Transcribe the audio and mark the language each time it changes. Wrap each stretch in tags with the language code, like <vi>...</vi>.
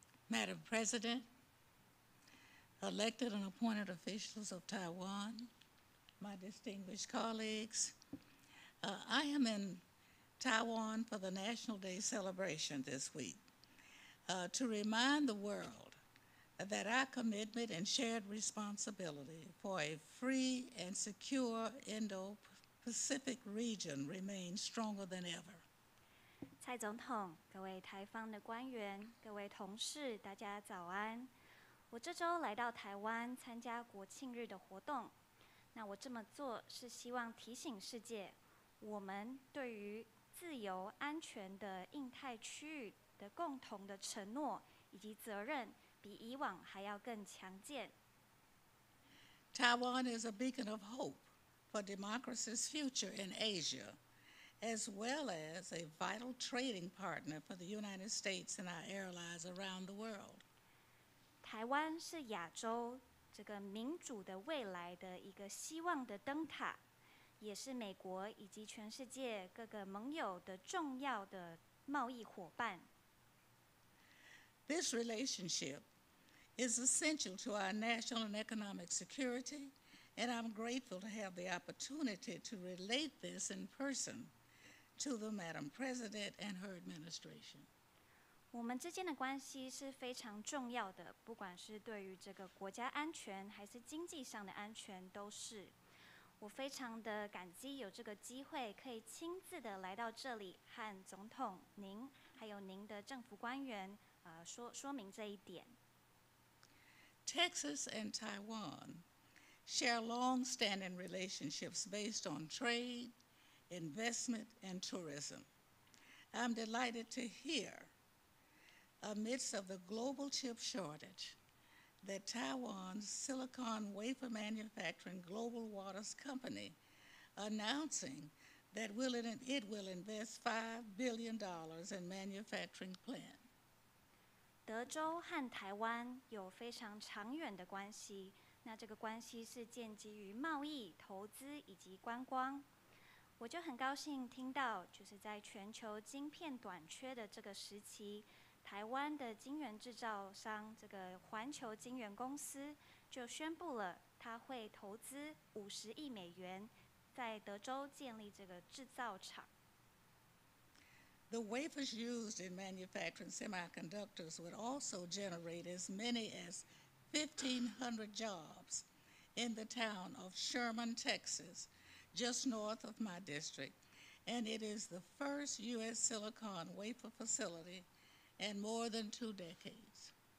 <en>Madam President, elected and appointed officials of Taiwan, my distinguished colleagues, I am in Taiwan for the National Day celebration this week to remind the world that our commitment and shared responsibility for a free and secure Indo-Pacific region remains stronger than ever.</en> <zh>蔡总统、各位台方的官员、各位同事，大家早安。我这周来到台湾参加国庆日的活动。那我这么做是希望提醒世界，我们对于自由安全的印太区域的共同的承诺以及责任，比以往还要更强健。</zh> <en>Taiwan is a beacon of hope for democracy's future in Asia, as well as a vital trading partner for the United States and our allies around the world.</en> <zh>台湾是亚洲这个民主的未来的一个希望的灯塔，也是美国以及全世界各个盟友的重要的贸易伙伴。</zh> <en>This relationship is essential to our national and economic security, and I'm grateful to have the opportunity to relate this in person to the Madam President and her administration.</en> <zh>我们之间的关系是非常重要的，不管是对于这个国家安全还是经济上的安全都是。我非常的感激有这个机会可以亲自的来到这里，和总统您还有您的政府官员说明这一点。</zh> <en>Texas and Taiwan share long-standing relationships based on trade, investment, and tourism. I'm delighted to hear, amidst of the global chip shortage, that Taiwan's silicon wafer manufacturing Global Waters Company announcing that it will invest $5 billion in manufacturing plant.</en> <zh>德州和台湾有非常长远的关系，那这个关系是建基于贸易、投资以及观光。我就很高兴听到，就是在全球晶片短缺的这个时期，台湾的晶圆制造商这个环球晶圆公司就宣布了，它会投资50亿美元，在德州建立这个制造厂。</zh> <en>The wafers used in manufacturing semiconductors would also generate as many as 1,500 jobs in the town of Sherman, Texas, just north of my district, and it is the first U.S. silicon wafer facility in more than 2 decades.</en>